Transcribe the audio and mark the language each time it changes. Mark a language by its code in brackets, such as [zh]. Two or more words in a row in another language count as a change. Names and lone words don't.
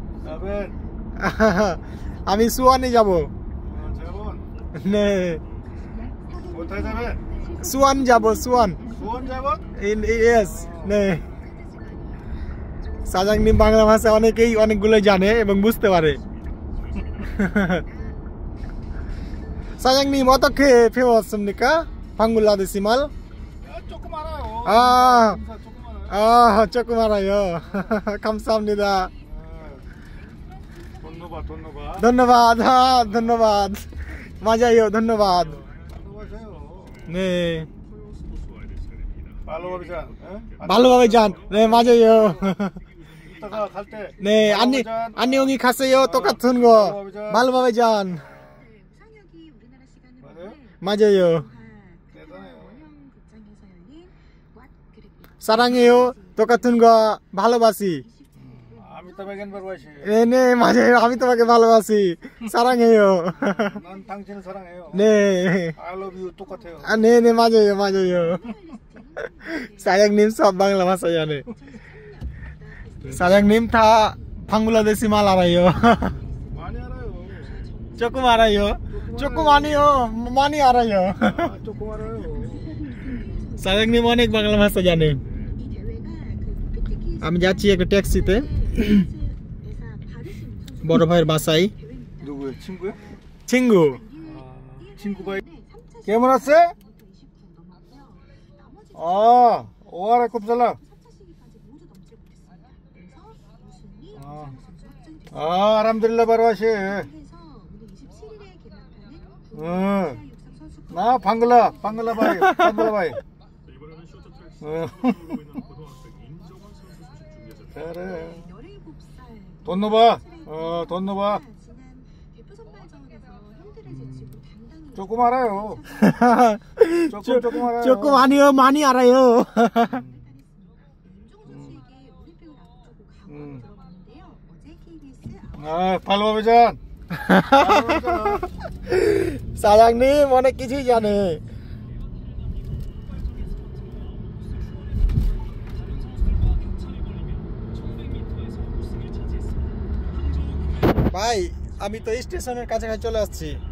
[bn] আমি সুয়ানে যাব। নে কোথায় যাবে? সুয়ান যাব। সুয়ান যাব? ইয়েস। [ko] 네 사장님 [bn] বাংলা ভাষা অনেকেই অনেকগুলো জানে এবং বুঝতে পারে। [ko] 사장님 어떻게 배웠습니까? 방글라 데시말? 조금 알아요. 조금 알아요. 감사합니다. [bn] ধন্যবাদ। [ko] 맞아요. ধন্যবাদ. 네. [bn] ভালোভাবে যান। [ko] 네, 맞아요. 네, 안녕히 가세요. 똑같은 거. [bn] ভালোভাবে যান. [ko] 맞아요. 사랑해요. 똑같은 거 ভালোবাসি. [bn] আমি তোমাকে ভালোবাসি. [ko] 네, 맞아요. [bn] আমি তোমাকে ভালোবাসি. [ko] 사랑해요. 난 당신을 사랑해요. 네. [en] I love you 똑같아요. [ko] 네, 맞아요. 사장님 [bn] সব বাংলা ভাষা জানে. [ko] 사장님 다 방글라데시 말 알아요. 많이 알아요. 조금 알아요. 조금 아니요. 많이 알아요. 조금 알아요. [bn] 사장님 অনেক বাংলা ভাষা জানে. আমি যাচ্ছি একটা ট্যাক্সিতে বড় ভাইয়ের বাসায়. [ko] 누구야? 친구야? 친구. 친구가 [bn] কেমন আছে? [ar] وعليكم السلام. [bn] আলহামদুলিল্লাহ ভালো আছে. না বাংলা ভাই. ধন্যবাদ. [ko] 조금 알아요. 조금 아니요. 많이 알아요. [bn] ভালোভাবে যান. 사장님 অনেক কিছুই জানে. ভাই আমি তো স্টেশনের কাছাকাছি চলে আসছি.